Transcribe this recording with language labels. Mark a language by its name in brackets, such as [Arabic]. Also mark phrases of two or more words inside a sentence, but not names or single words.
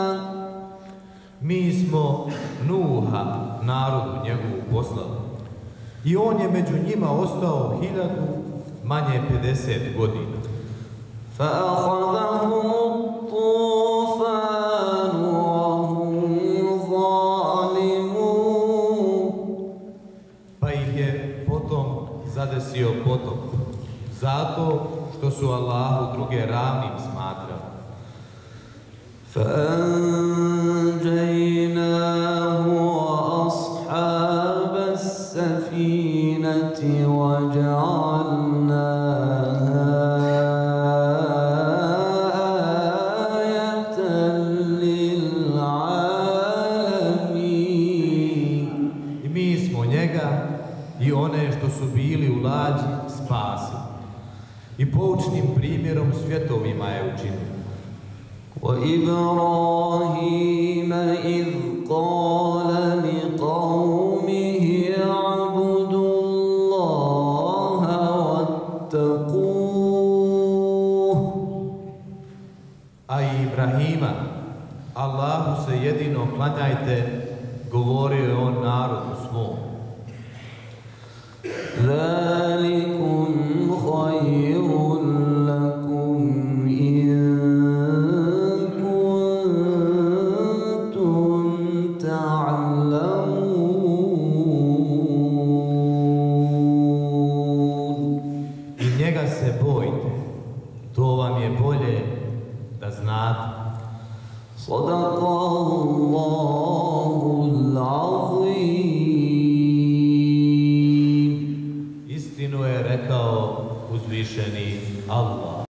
[Bosnian] Mi smo Nuha, narodu njegovu, poslali. I on je među njima ostao 1000, manje 50 godina. [Arabic] فَأَخَذَهُمُ الطُّوفَانُ وَهُمْ ظَالِمُونَ. [Bosnian] Pa ih je potom zadesio potop, zato što su Allahu druge ravnim smatrali. [Arabic] فَأَنْجَيْنَاهُ وَأَصْحَابَ السَّفِينَةِ وَجَعَلْنَاهَا آيَةً لِلْعَالَمِينَ. [Bosnian] I mi smo njega i one što su bili u lađi spasili. I poučnim primjerom svjetovima je učinili. [Arabic] وَإِبْرَاهِيمَ إِذْ قَالَ لِقَوْمِهِ اعْبُدُوا اللَّهَ وَاتَّقُوهُ. [Bosnian] A i Ibrahima, Allahu se jedino klanjajte, govorio je on narodu svom. [Arabic] ذَلِكُمْ خَيْرٌ لَكُمْ إِن كُنتُمْ تَعْلَمُونَ. [Bosnian] I njega se bojte, to vam je bolje da znate. [Arabic] صدق الله العظيم. [Bosnian] Istinu je rekao uzvišeni Allah.